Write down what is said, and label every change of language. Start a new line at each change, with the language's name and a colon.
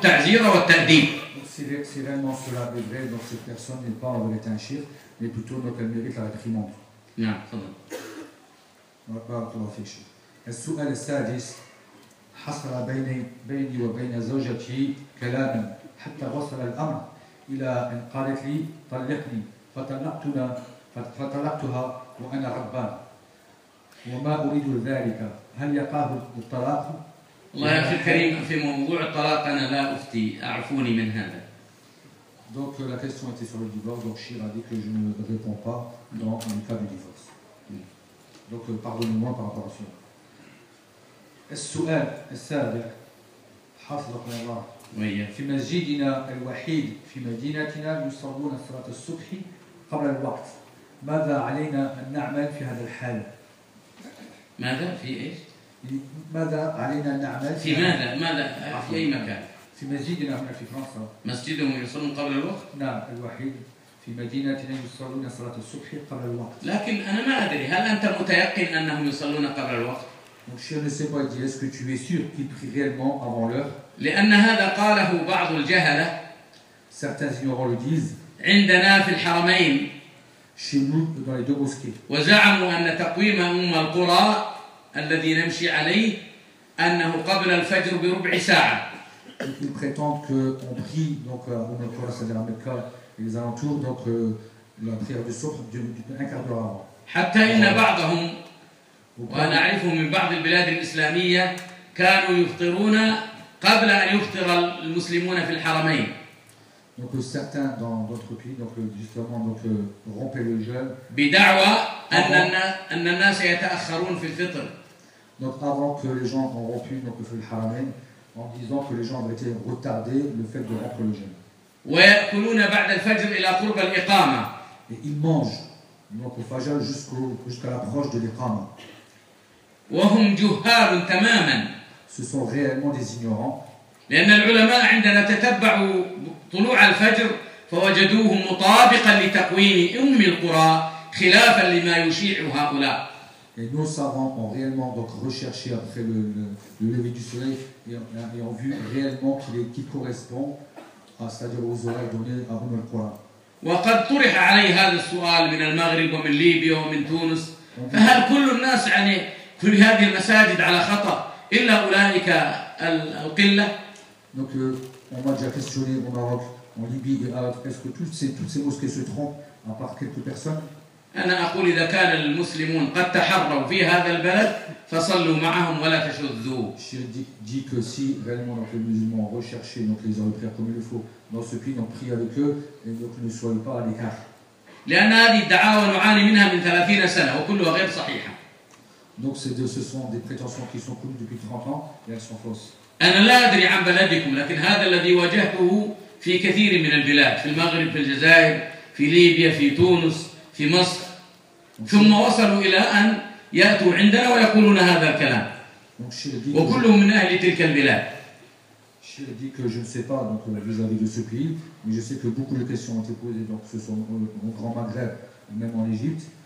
French: si réellement cela est vrai, donc cette personne n'est pas en vrai un chir, mais plutôt donc, elle mérite la réprimande.
Arabic: حصل بيني وبين زوجتي كلاما حتى وصل الأمر إلى أن قالت لي طلقني فطلقتها وأنا ربان وما أريد ذلك هل يقاه الطلاق؟ الله يا أخي الكريم في موضوع الطلاق أنا لا أفتي أعفوني من هذا.
French: Donc la question était sur le divorce, donc Shir a dit que je ne réponds pas dans le cas du divorce. Donc pardonnez-moi par rapport à ça.
Arabic: السؤال السابع حفظك الله في مسجدنا الوحيد في مدينتنا يصلون صلاة الصبح قبل الوقت ماذا علينا أن نعمل في هذا الحال؟ ماذا في إيش؟ ماذا علينا أن نعمل في ماذا؟ في أي مكان؟ في مسجدنا هنا في فرنسا مسجدهم يصلون قبل الوقت؟ نعم الوحيد في مدينتنا يصلون صلاة الصبح قبل الوقت لكن أنا ما أدري هل أنت متيقن أنهم يصلون قبل الوقت؟
French: Donc je ne sais pas dire, est-ce que tu es sûr qu'il prie réellement avant l'heure?
Arabic: لأن هذا قاله بعض الجهلة.
French: Certains ignorants le disent.
Arabic: عندنا في الحرمين.
French: Chez nous, dans les deux mosquées.
Arabic: وزعموا أن تقويم أم القرى الذي نمشي عليه أنه قبل الفجر بربع ساعة.
French: Donc ils prétendent que on prie donc Umm al-Qura, c'est-à-dire à Mecca et les alentours, donc la prière du Subh d'un quart d'heure avant.
Arabic: حتى إن بعضهم وأنا أعرف من بعض البلاد الإسلامية كانوا يفطرون قبل أن يفطر المسلمون في الحرمين.
French: Donc certains dans d'autres pays donc justement donc rompaient le jeûne.
Arabic: بدعوى أن الناس يتأخرون في الفطر.
French: Donc avant que les gens ont rompu donc le حرمين en disant que les gens avaient été retardés le fait de rompre le jeûne.
Arabic: ويأكلون بعد الفجر إلى قرب الإقامة.
French: Et ils mangent donc au fajr jusqu'à l'approche de l'إقامة.
Arabic: وهم جهال تماما.
French: Ce sont réellement des ignorants.
Arabic: لأن العلماء عندنا تتبعوا طلوع الفجر فوجدوه مطابقا لتقويم أم القرى خلافا لما يشيع هؤلاء.
French: Et nos savants ont réellement donc recherché après le lever du soleil et ont vu réellement qu'il correspond à c'est-à-dire aux horaires donnés à Umm al-Qura.
Arabic: وقد طرح علي هذا السؤال من المغرب ومن ليبيا ومن تونس فهل كل الناس يعني كل هذه المساجد على خطأ إلا أولئك القلة؟
French: Donc on m'a déjà questionné au Maroc, en Libye, est-ce que toutes ces mosquées se trompent à part quelques personnes?
Arabic: أنا أقول إذا كان المسلمون قد تحرروا في هذا البلد فصلوا معهم ولا تشذوا.
French: Je dis que si réellement donc, les musulmans ont recherché donc les heures de prière comme il le faut dans ce pays, donc prie avec eux et donc ne soyez pas à l'écart.
Arabic: لأن هذه الدعاوى نعاني منها من 30 سنة وكلها غير صحيحة.
French: Donc ce sont des prétentions qui sont connues depuis 30 ans et elles sont fausses.
Arabic: أنا لا أدري عن بلدكم لكن هذا الذي واجهته في كثير من البلاد في المغرب في الجزائر في ليبيا في تونس في مصر ثم وصلوا إلى أن يأتوا عندنا ويقولون هذا الكلام وكلهم من أهل تلك البلاد.
French: Je dis que je ne sais pas donc vis-à-vis de ce pays, mais je sais que beaucoup de questions ont été posées donc ce sont au grand Maghreb même en Égypte.